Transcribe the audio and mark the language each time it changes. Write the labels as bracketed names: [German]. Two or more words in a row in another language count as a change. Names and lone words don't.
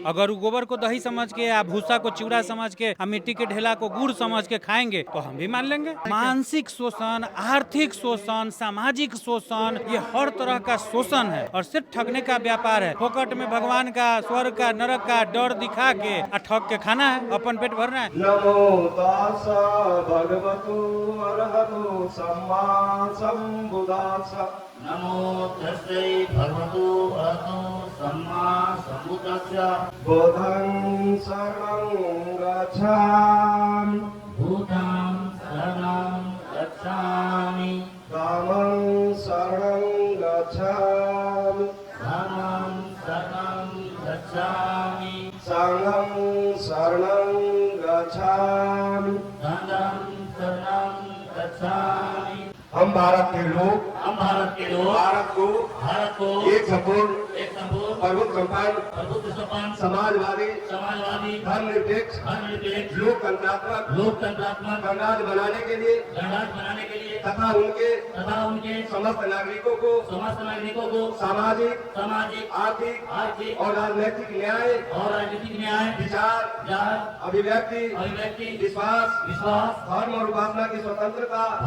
[Hindi] अगर वो गोबर को दही समझ के या भूसा को चिवड़ा समझ के या मिट्टी के ढेला को गुड़ समझ के खाएंगे तो हम भी मान लेंगे। मानसिक शोषण, आर्थिक शोषण, सामाजिक शोषण, ये हर तरह का शोषण है और सिर्फ ठगने का व्यापार है। फोकट में भगवान का, स्वर्ग का, नरक का डर दिखा के ठग के खाना है, अपन पेट भरना है। [Pali] नमो तासा भगवतो अरहतो सम्मा सम्बुद्धास्सा। नमो तस्मै भगवतो अरहतो सम्मा सम्बुद्धास्सा। बुद्धं शरणं गच्छामि। भूतां शरणं गच्छामि। रामं शरणं गच्छामि। धर्मं शरणं गच्छामि। संघं शरणं गच्छामि। धर्मं शरणं गच्छामि। [Hindi] हम भारत के लोग भारत को एक सपूर्ण प्रभुत्व संपन्न समाजवादी धर्मनिरपेक्ष लोकतंत्रात्मक गणराज्य बनाने के लिए तथा उनके समस्त नागरिकों को सामाजिक आर्थिक और राजनीतिक न्याय विचार अभिव्यक्ति विश्वास धर्म और उपासना की स्वतंत्रता